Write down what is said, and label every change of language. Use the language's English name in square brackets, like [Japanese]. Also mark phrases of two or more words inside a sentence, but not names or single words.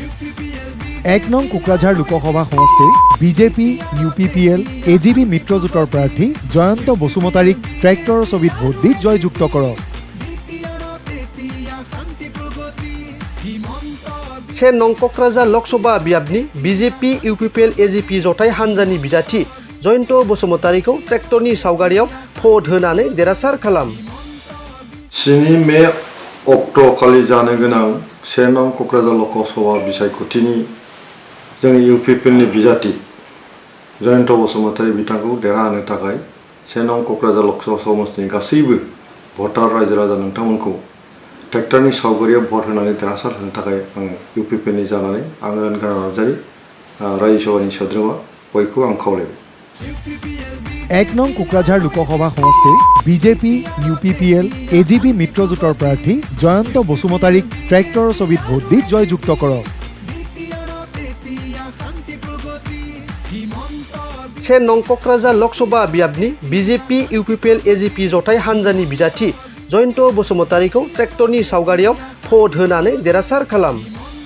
[Assamese] 1 নং কোকৰাঝাৰ লোকসভা সমষ্টিৰ বিজেপি UPPL AGB মিত্ৰজোঁটৰ প্ৰাৰ্থী জয়ন্ত বসুমতাৰীক ট্ৰেক্টৰৰ ছবিত ভোট দি জয়যুক্ত কৰক। [Bodo] 6 নং কোকৰাঝাৰ লোকসভা बियाबनि BJP UPPL AGP जथाय हान्जानि बिजाथि जयন্ত बसुमतारीखौ ट्रेक्टरनि सावगारियाव भट होनानै देरहासार खालाम। 7 मे अक्ट' खालि जानो गोनां 1 नং क'क्राझार लोकसभा बिसायख'थिनि जोंनि UPPLनि बिजाथि जयন্ত बसुमतारी बिथांखौ देरहाहोनो थाखाय 1 नং क'क्राझार लोकसभा समष्टिनि गासैबो भटार रायजो राजा नोंथांमोनखौ ट्रेक्टरनि सावगारियाव भट होनानै देरहासार होनो थाखाय आं UPPLनि जानानै आं ओनगार नार्जारी रायजो सभानि सोद्रोमा बयखौ आं खावलायबाय। [Assamese] 1 নং কোকৰাঝাৰ লোকসভা সমষ্টিৰ বিজেপি UPPL AGB মিত্ৰজোঁটৰ প্ৰাৰ্থী জয়ন্ত বসুমতাৰীক ট্ৰেক্টৰৰ ছবিত ভোট দি জয়যুক্ত কৰক। [Bodo] 6 নং কোকৰাঝাৰ লোকসভা बियाबनि BJP UPPL AGP जथाय हान्जानि बिजाथि जयন্ত बसुमतारीखौ ट्रेक्टरनि सावगारियाव भट होनानै देरहासार खालाम।